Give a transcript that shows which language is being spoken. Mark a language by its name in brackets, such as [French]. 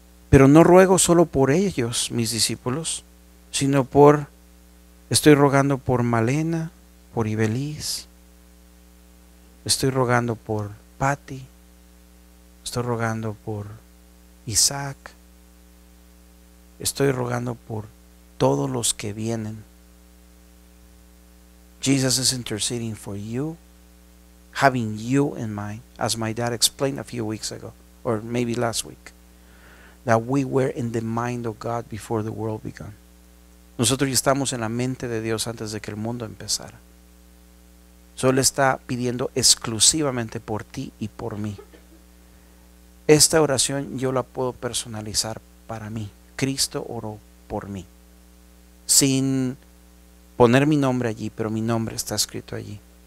[Spanish] Pero no ruego solo por ellos, mis discípulos, sino estoy rogando por Malena, por Ibeliz, estoy rogando por Patty, estoy rogando por Isaac, estoy rogando por todos los que vienen. [English] Jesus is interceding for you, having you in mind, as my dad explained a few weeks ago, or maybe last week, that we were in the mind of God before the world began. [Spanish] Nosotros ya estamos en la mente de Dios antes de que el mundo empezara. Solo está pidiendo exclusivamente por ti y por mí. Esta oración yo la puedo personalizar para mí. Cristo oró por mí, sin poner mi nombre allí, pero mi nombre está escrito allí.